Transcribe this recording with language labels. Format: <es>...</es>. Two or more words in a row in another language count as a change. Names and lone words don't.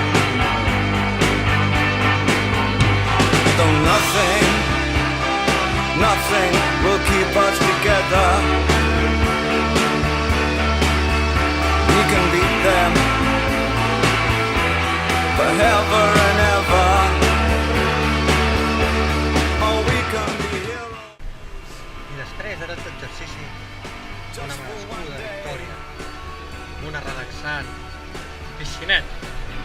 <en>Though nothing will keep us together, we can beat them forever and ever. Oh, we can be heroes.</en> <ca>I després de tot exercici, una merescuda victòria, una relaxant piscinet</ca>